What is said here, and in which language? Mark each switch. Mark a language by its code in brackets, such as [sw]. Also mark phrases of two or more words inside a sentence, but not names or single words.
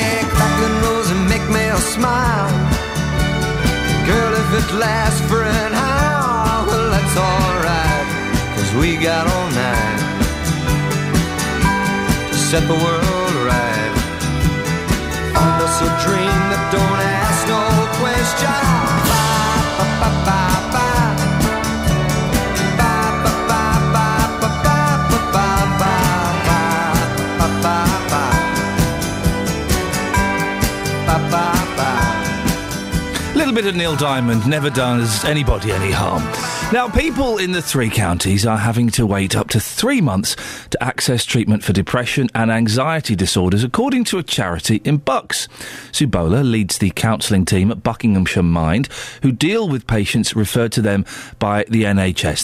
[en] Crackling rose and make me smile. Girl, if it lasts for an hour, well, that's alright, 'cause we got all night to set the world right. it's a dream that don't ask no question. Ba, ba, ba, ba, ba. A little bit of Neil Diamond never does anybody any harm. Now, people in the 3 counties are having to wait up to 3 months to access treatment for depression and anxiety disorders, according to a charity in Bucks. Sue Bowler leads the counselling team at Buckinghamshire Mind, who deal with patients referred to them by the NHS.